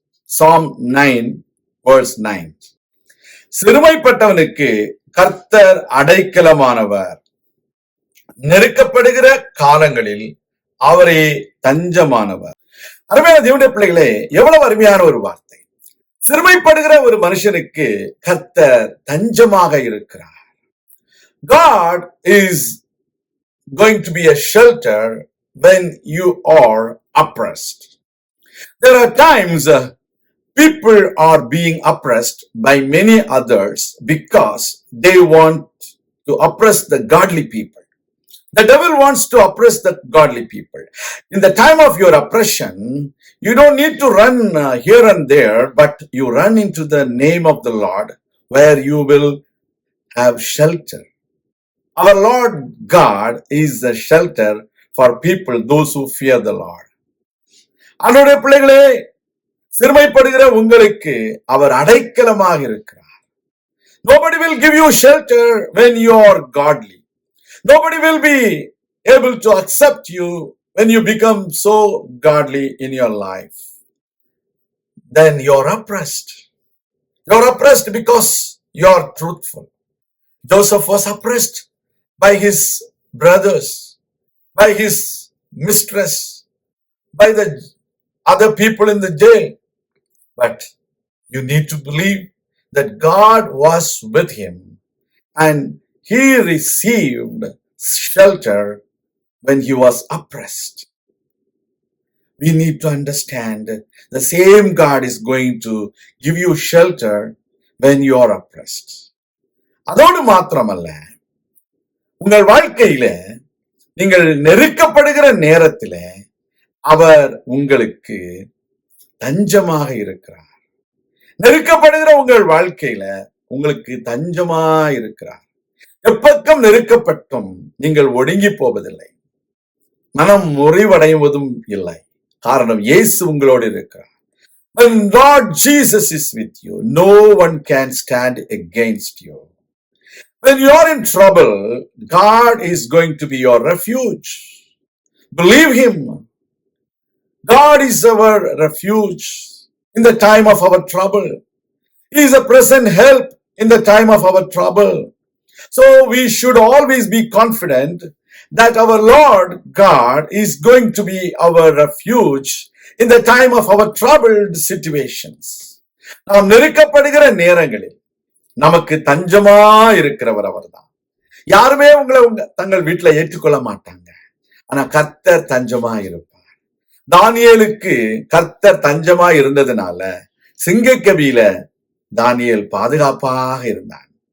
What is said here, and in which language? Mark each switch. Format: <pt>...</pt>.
<ta>Psalm 9:9. சிறுமைப்பட்டவனுக்கு கர்த்தர் அடைக்கலமானவர், நெருக்கப்படுகிற காலங்களில் அவரே தஞ்சமானவர். அருமையான தேவனுடைய பிள்ளைகளே, எவ்வளவு அருமையான ஒரு வார்த்தை. சிறுமைப்படுகிற ஒரு மனுஷனுக்கு கர்த்தர் தஞ்சமாக இருக்கிறார்.</ta> <en>God is going to be a shelter when you are oppressed. There are times people are being oppressed by many others because they want to oppress the godly people. The devil wants to oppress the godly people. In the time of your oppression, you don't need to run here and there, but you run into the name of the Lord, where you will have shelter. Our Lord God is a shelter for people, those who fear the Lord.</en> <ta>அவருடைய பிள்ளைகளே, சிறுமைப்படுகிற உங்களுக்கு அவர் அடைக்கலமாக இருக்கிறார்.</ta> <en>Nobody will give you shelter when you are godly. Nobody will be able to accept you when you become so godly in your life. Then you're oppressed. You're oppressed because you're truthful. Joseph was oppressed by his brothers, by his mistress, by the other people in the jail. But you need to believe that God was with him and he received shelter when he was oppressed. We need to understand the same God is going to give you shelter when you are oppressed.</en> <ta>அதோடு மாத்திரமல்ல, உங்கள் வாழ்க்கையில நீங்கள் நெருக்கப்படுகிற நேரத்தில அவர் உங்களுக்கு தஞ்சமாக இருக்கிறார். நெருக்கப்படுகிற உங்கள் வாழ்க்கையில உங்களுக்கு தஞ்சமா இருக்கிறார். எப்பக்கம் நெருக்கப்பட்டும் நீங்கள் ஒடுங்கி போவதில்லை, மனம் முறிவடைவதும் இல்லை. காரணம், இயேசு உங்களோடு இருக்கிறார்.</ta> <en>When Lord Jesus is with you, no one can stand against you. When you are in trouble, God is going to be your refuge. Believe him. God is our refuge in the time of our trouble. He is a present help in the time of our trouble. So we should always be confident that our Lord God is going to be our refuge in the time of our troubled situations.</en> <ta>நாம் நெருக்கப்படுகிற நேரங்களில் நமக்கு தஞ்சமா இருக்கிறவர் அவர்தான். யாருமே உங்களை தங்கள் வீட்டுல ஏற்றுக்கொள்ள மாட்டாங்க, ஆனா கர்த்தர் தஞ்சமா இருப்பார். தானியேலுக்கு கர்த்தர் தஞ்சமா இருந்ததுனால சிங்கக்கவியில தானியேல் பாதுகாப்பாக இருந்தான்.</ta>